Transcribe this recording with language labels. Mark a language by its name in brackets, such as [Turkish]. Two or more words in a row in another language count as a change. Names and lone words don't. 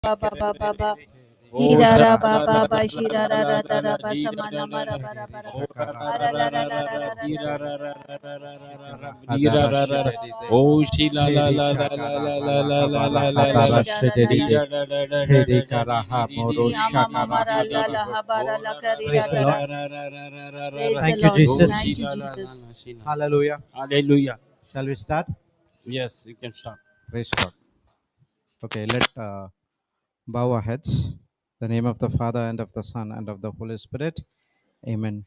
[English] Baba Baba Oh, Hirara Baba Bashirara Radara Basamana Mara Bara Bara Ara la la la la la oh, she la la la la la la la la la la la la. Shiyama Mamara la la Habara la Karira Dara. Praise the Thank you, Lord. Jesus. Thank you, Jesus. Hallelujah. Hallelujah. Shall we start? Yes, you can start. Praise God. Okay, let's bow our heads. In the name of the Father, and of the Son, and of the Holy Spirit. Amen.